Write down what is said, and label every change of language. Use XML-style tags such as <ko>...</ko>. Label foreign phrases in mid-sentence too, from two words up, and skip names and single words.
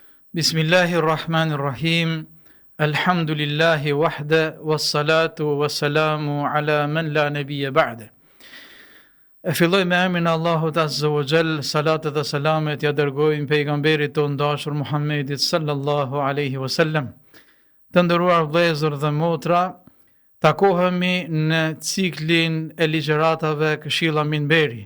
<ar>بسم الله الرحمن الرحيم الحمد لله وحده والصلاة والسلام على من لا نبي بعده.</ar> <sq>E filloj me emrin e Allahut</sq> <ar>عز وجل,</ar> <sq>salatet dhe salamet ja dërgojmë pejgamberit tonë dashur Muhammedit</sq> <ar>صلى الله عليه وسلم.</ar> <sq>Të nderuar vëllezër dhe motra, takohemi në ciklin e ligjëratave Këshilla Minberi.</sq>